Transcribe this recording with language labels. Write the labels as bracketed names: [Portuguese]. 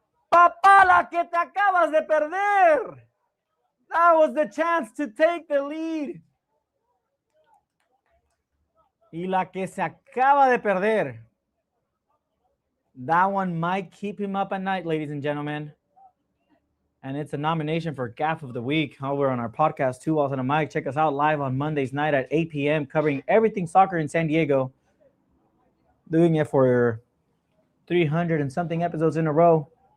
[Spanish] Papá, la que te acabas de perder. [English] That was the chance to take the lead. [Spanish] Y la que se acaba de perder. [English] That one might keep him up at night, ladies and gentlemen. And it's a nomination for Gaff of the Week over on our podcast, Two Walls and a Mic. Check us out live on Mondays night at 8 p.m. covering everything soccer in San Diego. Doing it for 300 and something episodes in a row.